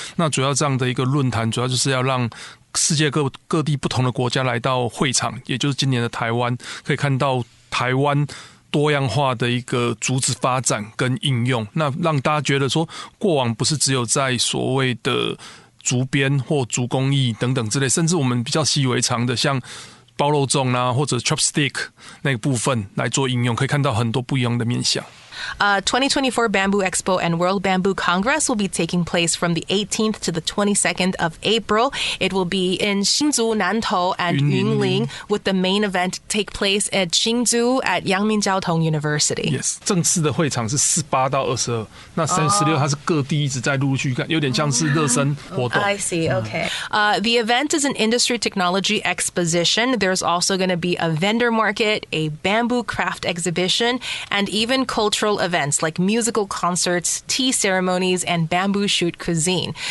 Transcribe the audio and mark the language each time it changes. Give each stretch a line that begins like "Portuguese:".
Chinese: 那主要这样的一个论坛，主要就是要让世界各地不同的国家来到会场，也就是今年的台湾，可以看到台湾多样化的一个竹子发展跟应用，那让大家觉得说，过往不是只有在所谓的竹编或竹工艺等等之类，甚至我们比较习以为常的像包肉粽啊，或者 chopstick 那个部分来做应用，可以看到很多不一样的面向。
English: 2024 Bamboo Expo and World Bamboo Congress will be taking place from the 18th to the 22nd of April. It will be in Hsinchu, Nantou, and Yunlin, with the main event take place at Hsinchu at Yangming-Jiaotong University.
Chinese: Yes, 正式的会场是18到22，那3、16它是各地一直在陆陆续续看，有点像是热身活动。
English: I see. Okay. The event is an industry technology exposition. There's also going to be a vendor market, a bamboo craft exhibition, and even cultural events like musical concerts, tea ceremonies, and bamboo shoot cuisine.